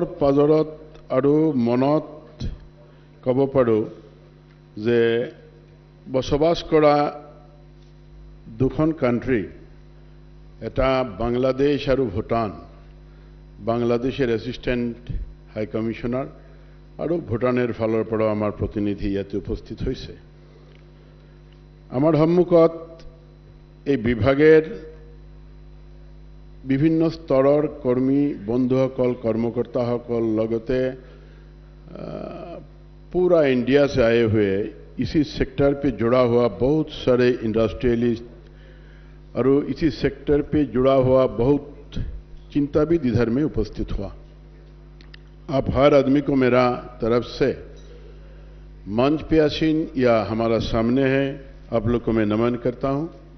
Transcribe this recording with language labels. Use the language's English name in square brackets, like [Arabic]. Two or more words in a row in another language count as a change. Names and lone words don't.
[Assamese] পাজৰত আৰু মনত ক'ব পাৰোঁ যে বসবাস কৰা দুখন কাণ্ট্ৰি এটা বাংলাদেশ আৰু ভূটান বাংলাদেশৰ [English] assistant high commissioner [Assamese] আৰু ভূটানৰ ফালৰ পৰা আমাৰ প্ৰতিনিধি ইয়াতে উপস্থিত হৈছে আমাৰ সন্মুখত এই বিভাগৰ বিভিন্ন স্তৰৰ কৰ্মী বন্ধুসকল কৰ্মকৰ্তাসকল লগতে [Hindi] पूरा इंडिया से आए हुए इसी सेक्टर पे जुड़ा हुआ बहुत सारे इंडस्ट्रियलिस्ट और इसी सेक्टर पे जुड़ा हुआ बहुत चिंताविद इधर में उपस्थित हुआ आप हर आदमी को मेरा तरफ से मंच पे आसीन या हमारा सामने है आप लोग को मैं नमन करता हूं